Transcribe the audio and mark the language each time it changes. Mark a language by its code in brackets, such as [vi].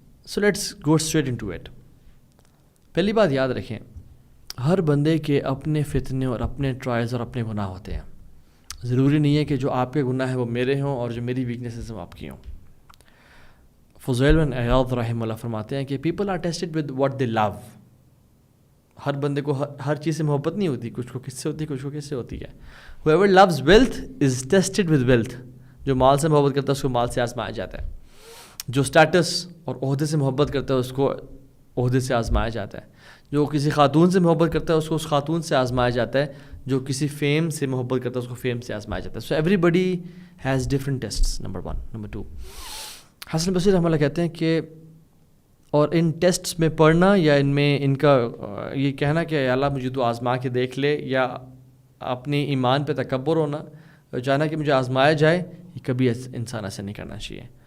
[en] So let's go straight into it. [ur] پہلی بات یاد رکھیں, ہر بندے کے اپنے فتنے اور اپنے ٹرائلز اور اپنے گناہ ہوتے ہیں. ضروری نہیں ہے کہ جو آپ کے گناہ ہیں وہ میرے ہوں اور جو میری ویکنیسز ہیں وہ آپ کی ہوں. فضیل بن عیاض رحمہ اللہ فرماتے ہیں کہ [en] People are tested with what they love. [ur] ہر بندے کو ہر چیز سے محبت نہیں ہوتی, کچھ کو کس سے ہوتی ہے, کچھ کو کس سے ہوتی ہے. [en] whoever loves wealth is tested with wealth. [ur] جو مال سے محبت کرتا ہے اس کو مال سے آزمایا جاتا ہے. جو اسٹیٹس اور عہدے سے محبت کرتا ہے اس کو عہدے سے آزمایا جاتا ہے. جو کسی خاتون سے محبت کرتا ہے اس کو اس خاتون سے آزمایا جاتا ہے. جو کسی فیم سے محبت کرتا ہے اس کو فیم سے آزمایا جاتا ہے. [en] so everybody has different tests, [ur] number 1. Number 2, حسن بصری رحمہ اللہ کہتے ہیں کہ اور ان ٹیسٹس میں پڑھنا یا ان میں ان کا یہ کہنا کہ اللہ مجھے تو آزما کے دیکھ لے, یا اپنی ایمان پہ تکبر ہونا, چاہنا کہ مجھے آزمایا جائے, یہ کبھی انسان ایسا نہیں کرنا چاہیے.